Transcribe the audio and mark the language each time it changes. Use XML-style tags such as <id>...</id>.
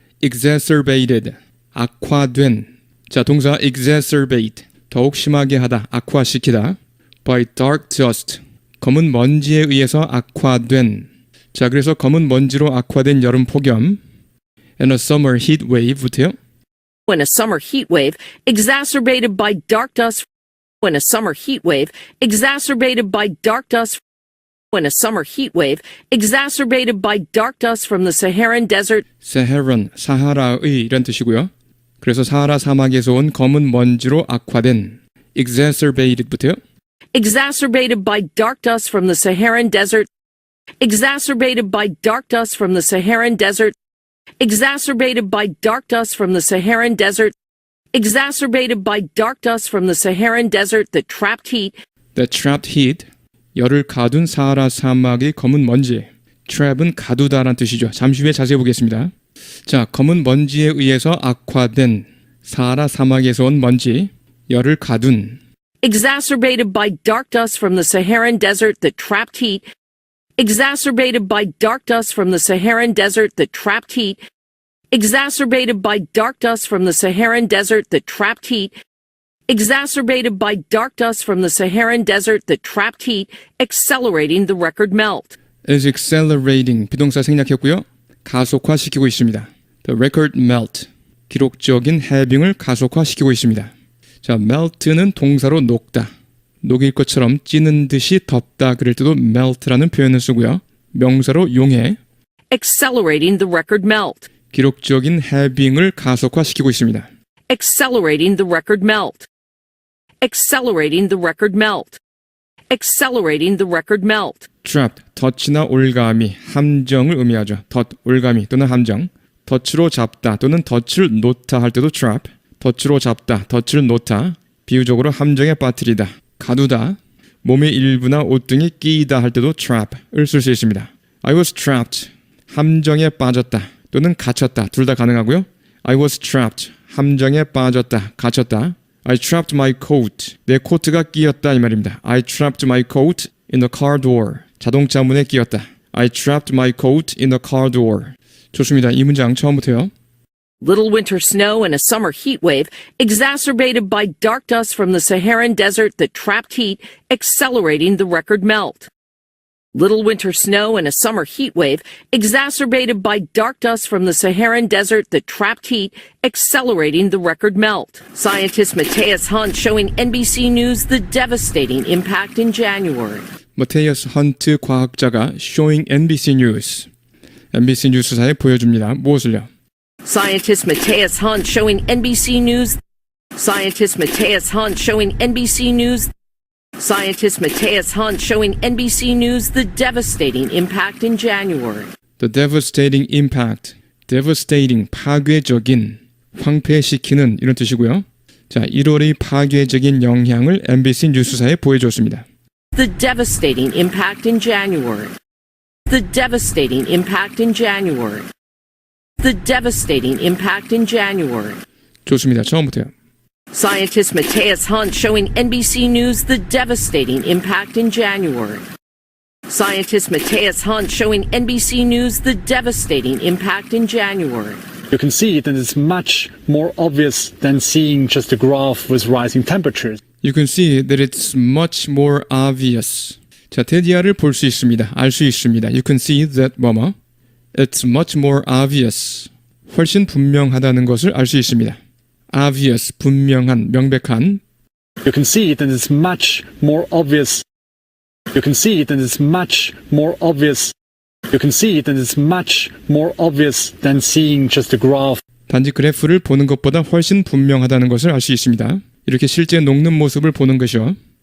<ko>exacerbated, 악화된. 자, 동사 exacerbate, 더욱 심하게 하다, 악화시키다.</ko> <en>by dark dust,</en> <ko>검은 먼지에 의해서 악화된. 자, 그래서 검은 먼지로 악화된 여름 폭염.</ko> <en>and a summer heat wave</en> <ko>부터요.</ko> <en>when a summer heat wave exacerbated by dark dust when a summer heat wave exacerbated by dark dust when a summer heat wave exacerbated by dark dust from the Saharan desert</en> <ko>사하란, 사하라의 이란 뜻이고요. 그래서 사하라 사막에서 온 검은 먼지로 악화된 exacerbated부터요.</ko> <en>exacerbated by dark dust from the Saharan desert exacerbated by dark dust from the Saharan desert exacerbated by dark dust from the Saharan desert exacerbated by dark dust from the Saharan desert that trapped heat The trapped heat,</en> <ko>열을 가둔 사하라 사막의 검은 먼지. trap은 가두다란 뜻이죠. 잠시 후에 자세히 보겠습니다. 자, 검은 먼지에 의해서 악화된 사하라 사막에서 온 먼지, 열을 가둔</ko> <en>exacerbated by dark dust from the Saharan desert that trapped heat exacerbated by dark dust from the Saharan desert that trapped heat exacerbated by dark dust from the Saharan desert that trapped heat exacerbated by dark dust from the Saharan desert that trapped heat, accelerating the record melt. is accelerating</en> <ko>비동사 생략했고요. 가속화시키고 있습니다.</ko> <en>The record melt,</en> <ko>기록적인 해빙을 가속화시키고 있습니다. 자, melt는 동사로 녹다. 녹일 것처럼 찌는 듯이 덥다 그럴 때도 melt라는 표현을 쓰고요. 명사로 용해,</ko> <en>Accelerating the record melt.</en> <ko>기록적인 해빙을 가속화시키고 있습니다.</ko> <en>Accelerating the record melt. Accelerating the record melt. Accelerating the record melt.</en> <ko>trapped, 덫이나 올가미, 함정을 의미하죠. 덫, 올가미 또는 함정. 덫으로 잡다 또는 덫을 놓다 할 때도 trap. 덫으로 잡다, 덫을 놓다. 비유적으로 함정에 빠뜨리다, 가두다. 몸의 일부나 옷 등이 끼이다 할 때도 trap을 쓸 수 있습니다.</ko> <en>I was trapped,</en> <ko>함정에 빠졌다 또는 갇혔다. 둘 다 가능하고요.</ko> <en>I was trapped,</en> <ko>함정에 빠졌다, 갇혔다.</ko> <en>I trapped my coat,</en> <ko>내 코트가 끼었다 이 말입니다.</ko> <en>I trapped my coat in the car door,</en> <ko>자동차 문에 끼었다.</ko> <en>I trapped my coat in the car door.</en> <ko>좋습니다. 이 문장 처음부터요.</ko> <en>Little winter snow and a summer heat wave, exacerbated by dark dust from the Saharan desert that trapped heat, accelerating the record melt. Little winter snow and a summer heat wave, exacerbated by dark dust from the Saharan desert that trapped heat, accelerating the record melt. Scientist Matthias Hunt showing NBC News the devastating impact in January.</en> <ko>머테이어스 헌트 과학자가</ko> <en>showing NBC News,</en> <ko>NBC 뉴스사에 보여줍니다. 무엇을요?</ko> <en>Scientist Matthias Hunt showing NBC News. Scientist Matthias Hunt showing NBC News. Scientist Matthias Hunt showing NBC News the devastating impact in January. The devastating impact,</en> <ko>devastating, 파괴적인, 황폐시키는 이런 뜻이고요. 자, 1월의 파괴적인 영향을 NBC 뉴스사에 보여줬습니다.</ko> <en>The devastating impact in January. The devastating impact in January. The devastating impact in January.</en> <ko>좋습니다. 처음부터요.</ko> <en>Scientist Matthias Hunt showing NBC News the devastating impact in January. Scientist Matthias Hunt showing NBC News the devastating impact in January. You can see that it's much more obvious than seeing just a graph with rising temperatures. You can see that it's much more obvious.</en> <ko>자, 테디아를 볼 수 있습니다. 알 수 있습니다.</ko> <en>You can see that 뭐뭐. It's much more obvious.</en> <ko>훨씬 분명하다는 것을 알 수 있습니다. obvious, 분명한, 명백한.</ko> <en>You can see that it's much more obvious. You can see that it's much more obvious. You can see that it's much more obvious than seeing just a graph.</en> <ko>단지 그래프를 보는 것보다 훨씬 분명하다는 것을 알 수 있습니다. 이렇게 실제 녹는 모습을 보는 것이요.</ko>